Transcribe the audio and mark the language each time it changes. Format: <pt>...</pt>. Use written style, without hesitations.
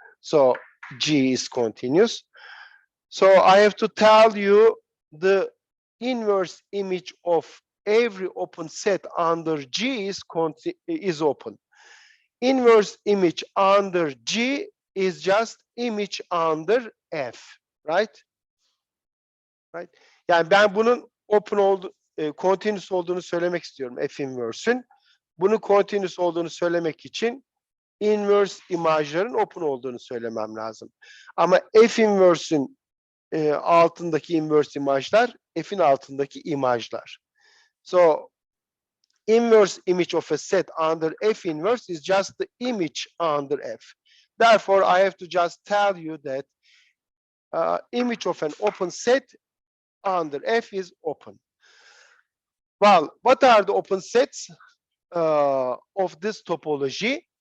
<en>So G is continuous. So I have to tell you the inverse image of every open set under G is open. Inverse image under G is just image under F, right? Right?</en> <tr>Yani ben bunun</tr> <en>open continuous</en> <tr>olduğunu söylemek istiyorum F inverse'ün. Bunun continuous olduğunu söylemek için inverse imajların open olduğunu söylemem lazım. Ama F inverse'ün altındaki inverse imajlar F'in altındaki imajlar.</tr> <en>So inverse image of a set under F inverse is just the image under F. Therefore, I have to just tell you that image of an open set under F is open. Well, what are the open sets of this topology?</en>